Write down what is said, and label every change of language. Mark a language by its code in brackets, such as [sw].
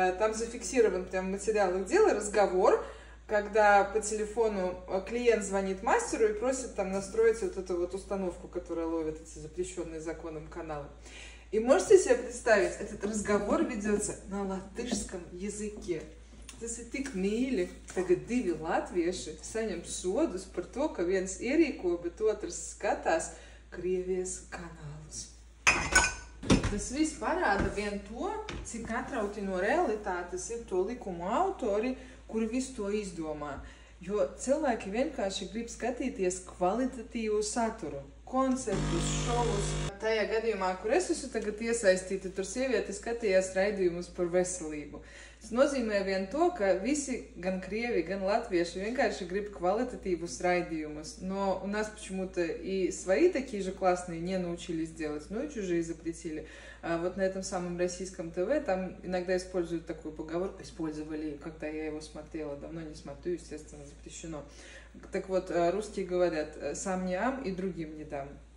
[ru] Там зафиксирован прям в материалах дела разговор, когда по телефону клиент звонит мастеру и просит там настроить вот эту вот установку, которая ловит эти запрещенные законом каналы. И можете себе представить, этот разговор ведется на латышском языке. [lv] Tas ir tik mīļi, tagad divi latvieši saņem sodus par to, ka viens ierīko, bet otrs skatās Krievijas kanālus. Tas viss parāda vien to, cik atrauti no realitātes ir to likumu autori, kuri visu to izdomā. Jo cilvēki vienkārši grib skatīties kvalitatīvu saturu, koncertus, šovus. Tajā gadījumā, kur es esmu tagad iesaistīta, tur sieviete skatījās raidījumus par veselību. Tas nozīmē vien to, ka visi, gan krievi, gan латвийши, vienkārši grib квалитативus раидиумус. [ru] Но у нас почему-то и свои такие же классные не научились делать, но и чужие запретили. А вот на этом самом российском ТВ там иногда используют такую поговорку, использовали, когда я его смотрела, давно не смотрю, естественно, запрещено. Так вот, русские говорят, сам не ам и другим не дам.